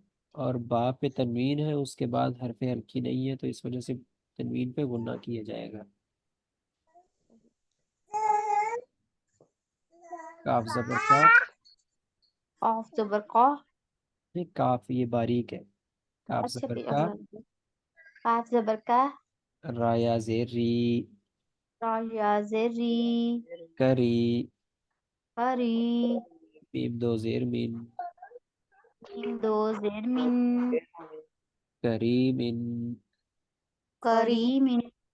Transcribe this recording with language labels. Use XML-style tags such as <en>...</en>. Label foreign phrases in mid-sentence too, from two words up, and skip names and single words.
<ur>اور با پہ تنوین ہے، اس کے بعد حرف ہلکی نہیں ہے تو اس وجہ سے تنوین پہ غنہ کیا جائے گا. کاف زبر کا، قاف زبر قا. نہیں کاف یہ باریک ہے. کاف اچھا زبر پھر کا، اگلا قاف زبر کا، را یا زیر ری، را یا زیر ری، کری. قری، میم دو زیر مین، میم دو زیر من، کریم. کریم کریم.</ur>